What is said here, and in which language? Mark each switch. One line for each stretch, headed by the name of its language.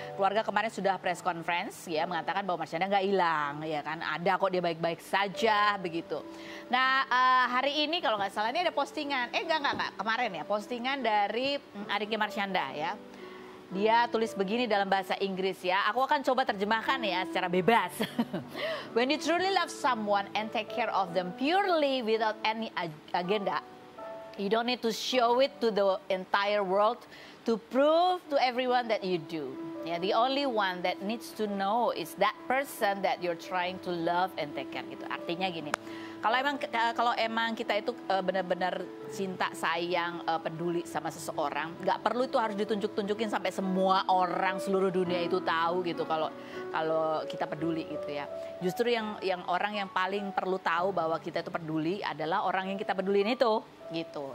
Indonesian: Keluarga kemarin sudah press conference ya, mengatakan bahwa Marshanda nggak hilang ya kan, ada kok, dia baik-baik saja begitu. Nah hari ini kalau nggak salah ini ada postingan, enggak kemarin ya, postingan dari adiknya Marshanda ya. Dia tulis begini dalam bahasa Inggris ya, aku akan coba terjemahkan ya secara bebas.
English: When you truly love someone and take care of them purely without any agenda, you don't need to show it to the entire world to prove to everyone that you do. Yeah, the only one that needs to know is that person that you're trying to love and take care gitu.
Indonesian: Artinya gini, kalau emang kita itu benar-benar cinta, sayang, peduli sama seseorang, nggak perlu itu harus ditunjuk-tunjukin sampai semua orang seluruh dunia itu tahu gitu kalau kita peduli gitu ya. Justru yang orang yang paling perlu tahu bahwa kita itu peduli adalah orang yang kita pedulin itu gitu.